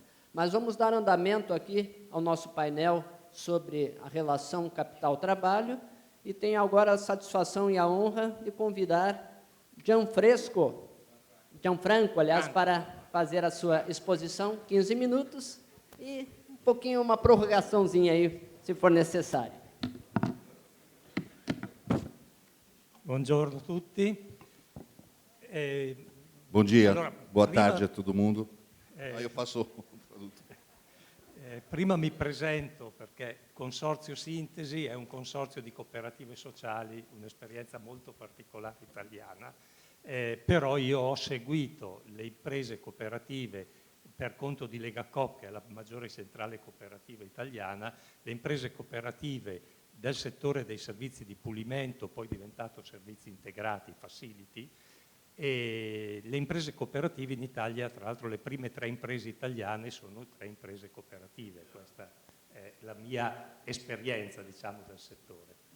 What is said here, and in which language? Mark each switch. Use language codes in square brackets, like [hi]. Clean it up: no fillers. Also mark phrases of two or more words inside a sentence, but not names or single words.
[pt] Mas vamos dar andamento aqui ao nosso painel sobre a relação capital-trabalho e tenho agora a satisfação e a honra de convidar Gianfranco, aliás, para fazer a sua exposição, 15 minutos, e um pouquinho, uma prorrogaçãozinha aí, se for necessário. [it] Buongiorno a tutti. [pt] Bom dia, [it] allora, [pt] boa [it] prima, [pt] tarde a todo mundo. [it] Io passo il tradutto. Prima mi presento perché Consorzio Sintesi è un consorzio di cooperative sociali, un'esperienza molto particolare italiana, però io ho seguito le imprese cooperative per conto di Legacoop, che è la maggiore centrale cooperativa italiana, le imprese cooperative del settore dei servizi di pulimento, poi diventato servizi integrati, facility, e le imprese cooperative in Italia, tra l'altro le prime 3 imprese italiane sono 3 imprese cooperative, questa è la mia esperienza, diciamo, del settore.